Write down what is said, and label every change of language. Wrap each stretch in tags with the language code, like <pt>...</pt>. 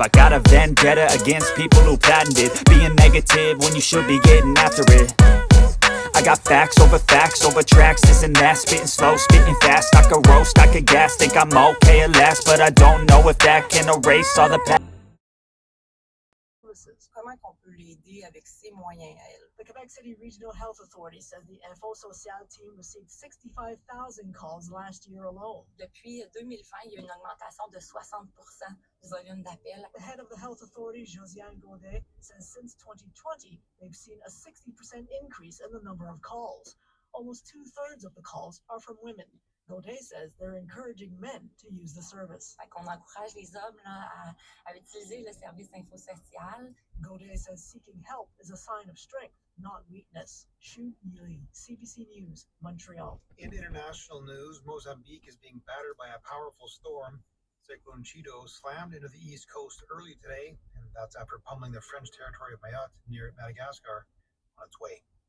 <en>I got a vendetta against people who patented being negative when you should be getting after it. I got facts over tracks, this and that. Spitting slow, spitting fast. I could roast, I could gas. Think I'm okay at last, but I don't know if that can erase all the past.</en> <fr>Comment qu'on peut l'aider avec ses moyens à elle?</fr> <en>The Quebec City Regional Health Authority says the Info Social team received 65,000 calls last year alone.</en> <fr>Depuis 2020, il y a une augmentation de 60% du volume d'appels.</fr> <en>The head of the health authority, Josiane Gaudet, says since 2020, they've seen a 60% increase in the number of calls. Almost 2/3 of the calls are from women. Gaudet says they're encouraging men to use the service.</en> <fr>On encourage les hommes là, à utiliser le service infosocial.</fr> <en>Gaudet says seeking help is a sign of strength, not weakness. Shu Yili, CBC News, Montreal. In international news, Mozambique is being battered by a powerful storm. Cyclone Chido slammed into the east coast early today, and that's after pummeling the French territory of Mayotte near Madagascar on its way.</en>